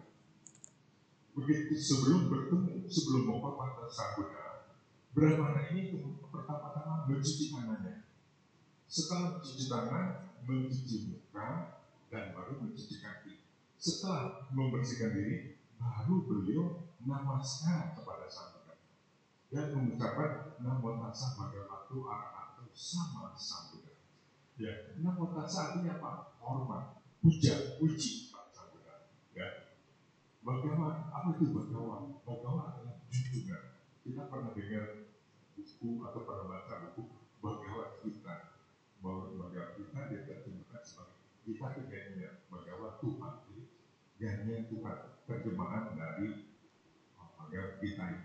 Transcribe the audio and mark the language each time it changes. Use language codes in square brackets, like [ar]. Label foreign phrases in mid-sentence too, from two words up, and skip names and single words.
[id] Begitu sebelum menghormati Sang Buddha, Brahmana ini pertama-tama mencuci tangannya. Setelah mencuci tangan, mencuci muka, dan baru mencuci kaki. Setelah membersihkan diri, baru beliau namaskar kepada Sang Buddha dan mengucapkan [pi] namo tassa bhagavato arahato [id] sama Sang Buddha. Ya, [pi] namo tassa [id] artinya apa? Hormat, puji Pak Sang Buddha. Ya. Bagawa, apa itu Bagawa? Bagawa adalah junjungan. Kita pernah dengar buku atau pernah baca buku Bhagavad Gita, kita tuh nyanyinya Bagawa Tuhan, nyanyian Tuhan, terjemahan dari agama kita itu.